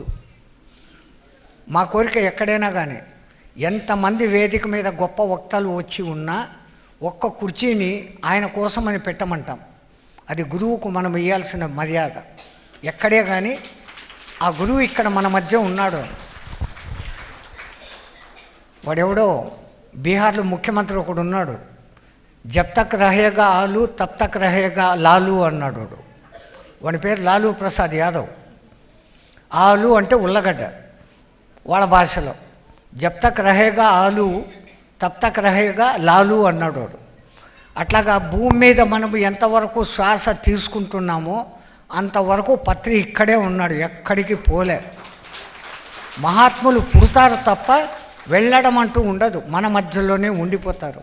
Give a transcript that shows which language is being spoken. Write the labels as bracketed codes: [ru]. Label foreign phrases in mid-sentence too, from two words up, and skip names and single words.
[te] మా కోరిక ఎక్కడైనా కానీ ఎంతమంది వేదిక మీద గొప్ప వక్తలు వచ్చి ఉన్నా ఒక్క కుర్చీని ఆయన కోసమని పెట్టమంటాం. అది గురువుకు మనం ఇవ్వాల్సిన మర్యాద. ఎక్కడే కానీ ఆ గురువు ఇక్కడ మన మధ్య ఉన్నాడు. వాడెవడో బీహార్లో ముఖ్యమంత్రి ఒకడు ఉన్నాడు, [hi] जब तक रहेगा आलू तब तक रहेगा लालू [te] అన్నాడు వాడు. వాడి పేరు లాలూ ప్రసాద్ యాదవ్. ఆలు అంటే ఉల్లగడ్డ వాళ్ళ భాషలో. [hi] जब तक रहेगा आलू तब तक रहेगा लालू [te] అన్నాడు వాడు. అట్లాగా భూమి మీద మనం ఎంతవరకు శ్వాస తీసుకుంటున్నామో అంతవరకు పత్రి ఇక్కడే ఉన్నాడు, ఎక్కడికి పోలే. మహాత్ములు పుడతారు తప్ప వెళ్ళడం అంటూ ఉండదు, మన మధ్యలోనే ఉండిపోతారు.